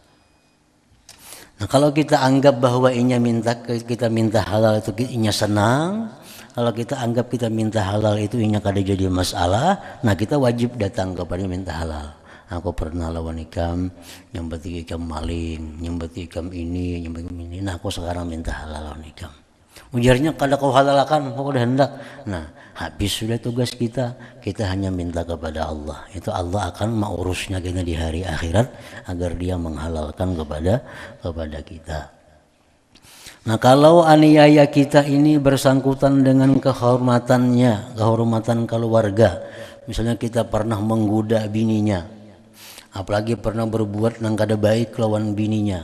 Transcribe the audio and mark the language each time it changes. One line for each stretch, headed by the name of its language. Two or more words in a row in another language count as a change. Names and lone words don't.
Banjar: Nah, kalau kita anggap bahwa inya kita minta halal itu inya senang, kalau kita anggap kita minta halal itu inya kada jadi masalah, nah kita wajib datang kepada minta halal. Aku pernah lawan ikam, nyambet ikam maling, nyambet ikam ini, nyambet ikam ini. Nah, aku sekarang minta halal lawan ikam. Ujarnya kada kau halalkan, kau kada hendak.
Indonesian: Nah, habis sudah tugas kita hanya minta kepada Allah. Itu Allah akan mengurusnya kita di hari akhirat agar dia menghalalkan kepada kita. Nah, kalau aniaya kita ini bersangkutan dengan kehormatan keluarga. Misalnya kita pernah menggoda bininya, apalagi pernah berbuat yang kada baik lawan bininya.